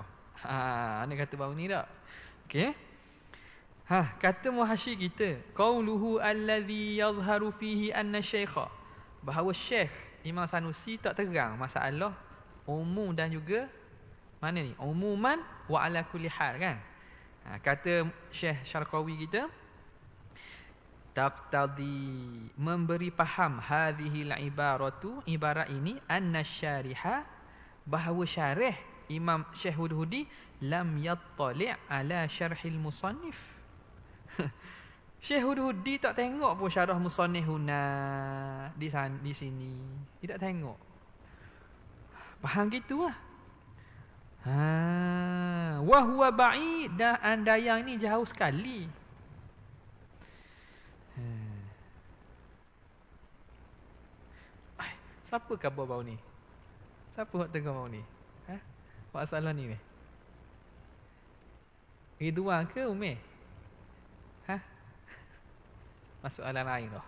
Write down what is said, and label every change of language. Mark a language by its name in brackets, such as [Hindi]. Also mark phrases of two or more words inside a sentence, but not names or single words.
[Malay] Ana kata baru ni tak? Okey. Kata muhasyi kita, [Arabic] قوله الذي يظهر فيه أن الشيخ, [Malay] bahawa Syekh Imam Sanusi tak terang masalah umum dan juga mana ni? [Arabic] عموما وعلى كل حال [Malay] kan? Kata Syekh Syarqawi kita, taqtadi, memberi faham [Arabic] هذه العبارة, [Malay] ibarat ini, [Arabic] أن الشارح, [Malay] bahawa syarih Imam Syekh Hudhudi [Arabic] لم يطلع على شرح المصنف. [Malay] Syekh Hudhudi tak tengok pun syarah musannif huna di sini. Tidak tengok. Faham gitu lah. [Arabic] وهو بعيد, [Malay] dan anda yang ini jauh sekali. Siapa khabar bau ni? Siapa hok tengah bau ni? Masalah ni ni. Ridwan ke Umi? Masuk alam lain dah.